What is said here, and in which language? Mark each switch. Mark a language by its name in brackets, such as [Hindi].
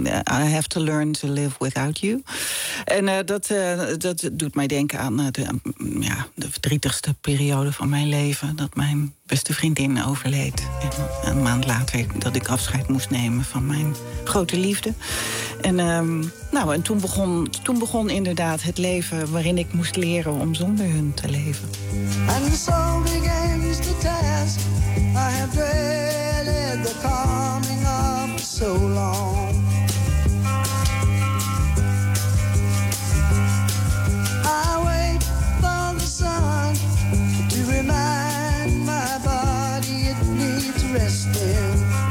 [English] I have to learn to live without you. [Dutch] En dat doet mij denken aan de verdrietigste periode van mijn leven. Dat mijn beste vriendin overleed. En een maand later dat ik afscheid moest nemen van mijn grote liefde. En toen begon inderdaad het leven waarin ik moest leren om zonder hun te leven. [English] And so begins the task. I have dreaded the coming of so long. I wait for the sun to remind my body it needs resting.